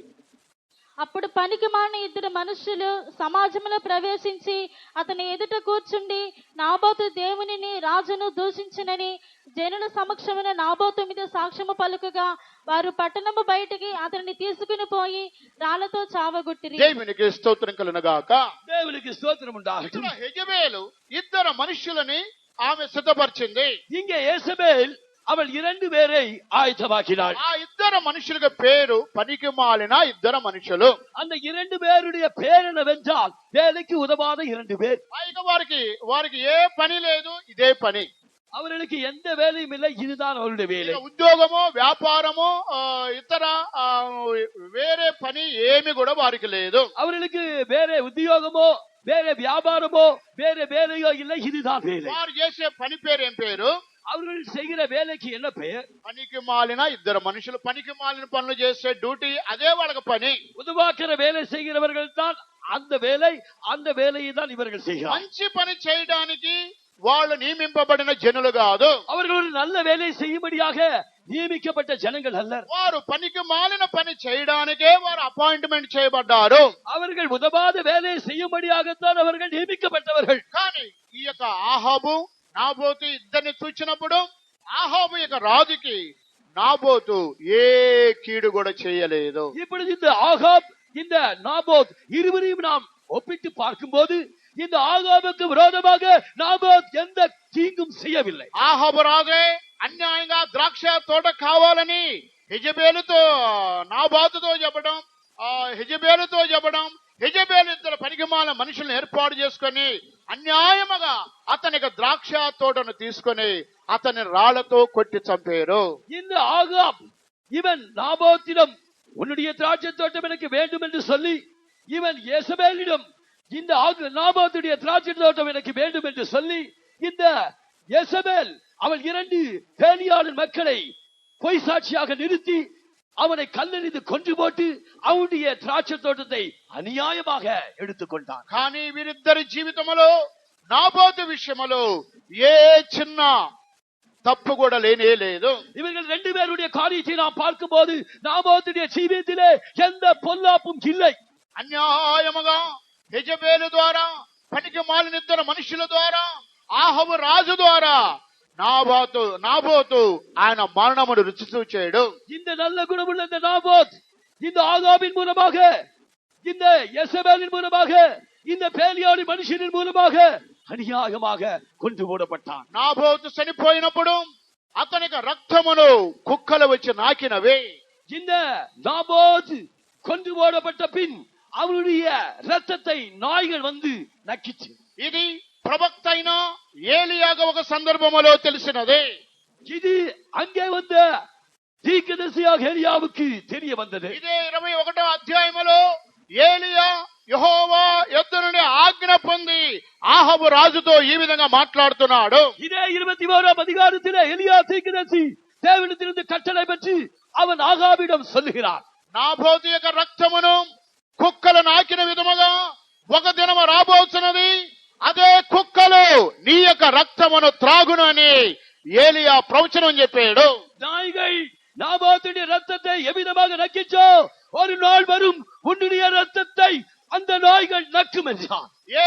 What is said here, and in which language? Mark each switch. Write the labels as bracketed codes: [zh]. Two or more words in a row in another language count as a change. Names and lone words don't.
[te] అప్పుడు పనికి మాలిన 2 మనుషులు సమాజంలో ప్రవేశించి అతని ఎదుట కూర్చుండి నాబోతు దేవునిని రాజును దూషించునని జనుల సమక్షమున నాబోతు మీద సాక్ష్యము పలుకగా వారు పట్టణము బయటికి అతనిని తీసుకుని పోయి రాళ్లతో చావగొట్టిరి. దేవునికి స్తోత్రం కలుగునుగాక. దేవునికి స్తోత్రం ఉండాలి. యెజబేలు ఇద్దరు మనుషులని ఆమె సిద్ధపరిచింది. [ta] இங்கே యేసబేల్ அவள் 2 பேரை ஆயத்தமாக்கினாள். [te] ఆ ఇద్దరు మనుషులకు పేరు పనికి మాలిన ఇద్దరు మనుషులు. [ta] அந்த 2 பேருடைய பேர் என்னவென்றால் வேலைக்கு உதவாத 2 பேர். [te] పైగా వారికి ఏ పని లేదు, ఇదే పని. [ta] அவர்களுக்கு எந்த வேலையும் இல்லை, இதுதான் அவருடைய வேலை. [te] ఉద్యోగమో వ్యాపారమో ఇతర వేరే పని ఏమి కూడా వారికి లేదు. [ta] அவர்களுக்கு வேற உத்தியோகமோ வேற வியாபாரமோ வேற வேலையோ இல்லை, இதுதான் வேலை. [te] వారు చేసే పని పేరు ఏం పేరు? [ta] அவர்கள் செய்கிற வேலைக்கு என்ன பெயர்? [te] పనికి మాలిన ఇద్దరు మనుషులు. పనికి మాలిన పనులు చేసే డ్యూటీ అదే వాళ్ళకి పని. [ta] உதவாக்கிற வேலை செய்கிறவர்கள் தான் அந்த வேலையை தான் இவர்கள் செய்கிறார். [te] మంచి పని చేయడానికి వాళ్ళు నియమింపబడిన జనులు కాదు. [ta] அவர்கள் ஒரு நல்ல வேலை செய்யும்படியாக [te] నియమించబడ్డ జనங்கள் [ta] அல்ல. [te] వారు పనికి మాలిన పని చేయడానికే వారు అపాయింట్మెంట్ చేయబడ్డారు. [ta] அவர்கள் உதவாத வேலை செய்யும்படியாகத்தான் அவர்கள் నియమించబడ్డவர்கள். [te] కానీ ఈ యొక్క ఆహాబు నాబోతు ఇద్దరిని చూచినప్పుడు ఆహాబు యొక్క రాజుకి నాబోతు ఏ కీడు కూడా చేయలేదు. [ta] இப்பொழுது இந்த ஆகாப் இந்த நாபோத் இருவரையும் நாம் ஒப்பிட்டு பார்க்கும்போது இந்த ஆகாபுக்கு விரோதமாக நாபோத் எந்த தீங்கும் செய்யவில்லை. [te] ఆహాబు రాజే అన్యాయంగా ద్రాక్ష తోట కావాలని యెజబేలుతో నాబాతుతో చెప్పడం, యెజబేలు ఇద్దరు పనికిమాలిన మనుషులను ఏర్పాటు చేసుకొని అన్యాయముగా అతనికి ద్రాక్ష తోటను తీసుకొని అతని రాళ్లతో కొట్టి చంపారు. [ta] இந்த ஆகாப் இவன் நாபோத்திடம் உன்னுடைய திராட்சை தோட்டம் எனக்கு வேண்டும் என்று சொல்லி இவன் யேசபேலிடம் இந்த நாபோத்துடைய திராட்சை தோட்டம் எனக்கு வேண்டும் என்று சொல்லி இந்த யேசபேல் அவள் 2 பேலியாளின் மக்களை பொய் சாட்சியாக நிறுத்தி அவனை கல்லெறிந்து கொன்று போட்டு அவனுடைய திராட்சை தோட்டத்தை அநியாயமாக எடுத்துக்கொண்டான். [te] కానీ వీరిద్దరి జీవితంలో నాబోతు విషయంలో ఏ చిన్న తప్పు కూడా లేనే లేదు. [ta] இவர்கள் 2 பேருடைய காரியத்தை நாம் பார்க்கும்போது நாபோத்துடைய ஜீவிதத்திலே எந்த பொல்லாப்பும் இல்லை. [te] అన్యాయముగా యెజబేలు ద్వారా పనికి మాలిన ఇద్దరు మనుషుల ద్వారా ఆహాబు రాజు ద్వారా నాబోతు ఆయన మరణమును రుచి చూచాడు. [ta] இந்த நல்ல குணமுள்ள இந்த நாபோத் இந்த ஆகாபின் மூலமாக இந்த யெசபேலின் மூலமாக இந்த பேலியாளின் மனுஷனின் மூலமாக అన్యాయமாக கொண்டு போடப்பட்டான். [te] నాబోతు చనిపోయినప్పుడు అతనికి రక్తమును కుక్కలు వచ్చి నాకినవి. [ta] இந்த நாபோத் கொண்டு போடப்பட்ட பின் அவருடைய ரத்தத்தை நாய்கள் வந்து நக்கிச்சு. [te] ఇది ప్రవక్త అయిన ఏలియాగా ఒక సందర్భంలో తెలిసినది. [ta] இது அங்கே வந்த தீர்க்கதரிசியாக எலியாவுக்கு தெரிய வந்தது. [te] ఇదే 21వ అధ్యాయములో ఏలియా యెహోవా యొద్ద నుండి ఆజ్ఞ పొంది ఆహాబు రాజుతో ఈ విధంగా మాట్లాడుతున్నాడు. [ta] இதே 21ஆம் அதிகாரத்திலே எலியா தீர்க்கதரிசி தேவனிடத்திலிருந்து கட்டளை பெற்று அவன் ஆகாபிடம் சொல்லுகிறான், [te] నాబోతు యొక్క రక్తమును కుక్కలు నాకిన విధముగా ఒక దినము రాబోతున్నది, అదే కుక్కలు నీ యొక్క రక్తమును త్రాగును అని ఏలియా ప్రవచనం చెప్పాడు. [ta] நாய்கள் நாபோத்துடைய ரத்தத்தை எவ்விதமாக நக்கிச்சோ ஒரு நாள் வரும் உன்னுடைய ரத்தத்தை அந்த நாய்கள் நக்கும் என்றான்.